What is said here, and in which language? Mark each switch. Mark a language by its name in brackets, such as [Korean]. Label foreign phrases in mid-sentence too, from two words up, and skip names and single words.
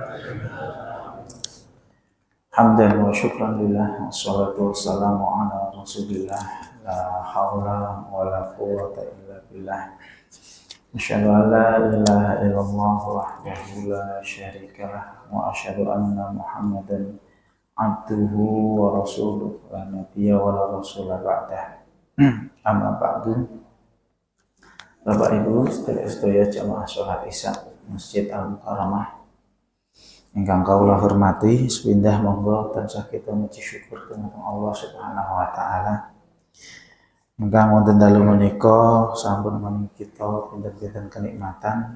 [Arabic] حمدا وشكرا لله، والصلاة والسلام على رسول الله، لا حول ولا قوة إلا بالله. أشهد أن لا إله إلا الله وحده لا شريك له وأشهد أن محمدا عبده ورسوله لا نبي ولا رسول بعده. أما بعد. [Javanese] Bapak Ibu sedaya jamaah sholat Isya Masjid Al-Mukarramah ingkang kawula hormati, sepindah monggo tansah kita muji syukur dumateng Allah [Arabic] سبحانه وتعالى. [Javanese] Ingkang wonten dalu menika sampun menika kita pinten-pinten kenikmatan.